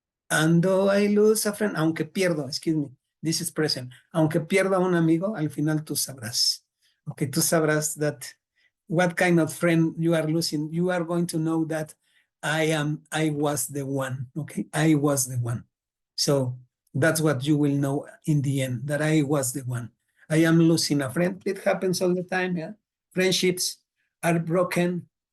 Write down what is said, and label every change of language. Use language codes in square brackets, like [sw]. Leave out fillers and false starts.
[en] And though I lose a friend, [es] aunque pierdo, [en] excuse me, this is present. [es] Aunque pierda a un amigo, al final tú sabrás. [en] Okay, [es] tú sabrás [en] that what kind of friend you are losing. You are going to know that I was the one. Okay, I was the one. So that's what you will know in the end, that I was the one. I am losing a friend. It happens all the time. Yeah, friendships are broken.